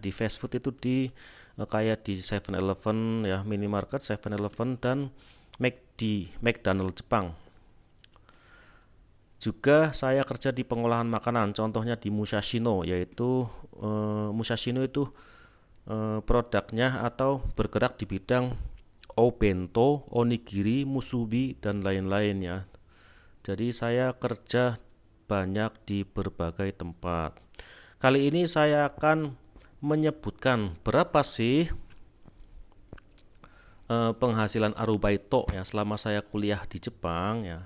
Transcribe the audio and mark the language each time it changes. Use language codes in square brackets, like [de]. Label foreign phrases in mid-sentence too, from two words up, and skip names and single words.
[id] Di [en] fast food [id] itu kayak di 7-Eleven ya, minimarket 7-Eleven dan McDonald Jepang. Juga saya kerja di pengolahan makanan, contohnya di Musashino, yaitu Musashino itu produknya atau bergerak di bidang obento, onigiri, musubi dan lain-lain ya. Jadi saya kerja banyak di berbagai tempat. Kali ini saya akan menyebutkan berapa sih penghasilan arubaito ya selama saya kuliah di Jepang ya.